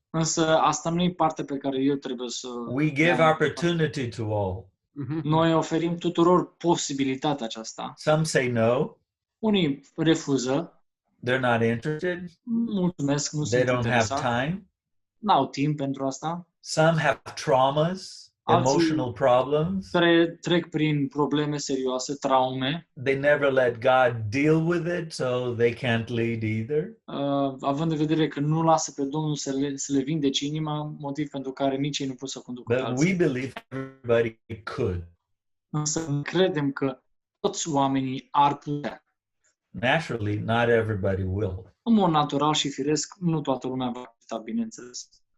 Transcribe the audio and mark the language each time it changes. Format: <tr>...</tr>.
<ro>Însă asta nu e partea pe care eu trebuie să...</ro> <en>We give opportunity to all.</en> <ro>Noi oferim tuturor posibilitatea aceasta.</ro> <en>Some say no.</en> <ro>Unii refuză.</ro> <en>They're not interested.</en> <ro>Mulțumesc, nu</ro> <en>They</en> <ro>sunt</ro> <en>don't have time.</en> <ro>N-au timp pentru asta.</ro> <en>Some have traumas, emotional problems.</en> <ro>Trec prin probleme serioase, traume.</ro> <en>They never let God deal with it, so they can't lead either.</en> <ro>Având în vedere că nu lasă pe Domnul să le vindece inima, motiv pentru care nici ei nu pot să conducă</ro> <en>But</en> <ro>alții.</ro> <en>we believe everybody could.</en> <ro>Însă credem că toți oamenii ar putea.</ro> <en>Naturally, not everybody will.</en> <ro>În mod natural și firesc, nu toată lumea va putea, bineînțeles.</ro>